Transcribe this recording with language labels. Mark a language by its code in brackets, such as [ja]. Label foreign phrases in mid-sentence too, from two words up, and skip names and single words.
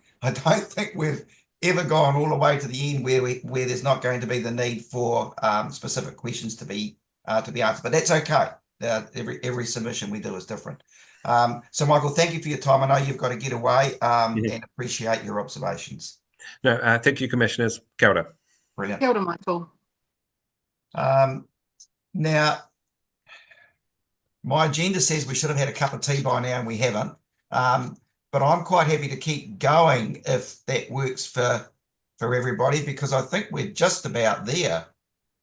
[en] I don't think we've ever gone all the way to the end where there's not going to be the need for specific questions to be answered. But that's okay. Every submission we do is different. So Michael, thank you for your time. I know you've got to get away, and appreciate your observations. No, thank you, Commissioners. [mi] Kia ora. [en] Brilliant. [mi] Kia ora, [en] Michael. Now, my agenda says we should have had a cup of tea by now, and we haven't. But I'm quite happy to keep going if that works for everybody, because I think we're just about there.